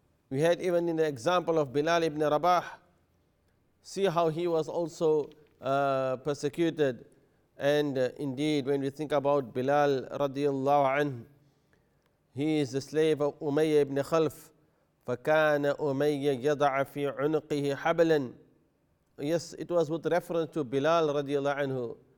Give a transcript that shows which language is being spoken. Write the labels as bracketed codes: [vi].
[en] We had even in the example of Bilal ibn Rabah, see how he was also persecuted. And indeed, when we think about Bilal radiallahu anhu, he is the slave of Umayyah ibn Khalf. [ar] فَكَانَ أُمَيَّ يَضَعَ فِي عُنُقِهِ حَبْلًا. [en] Yes, it was with reference to Bilal radiallahu anhu.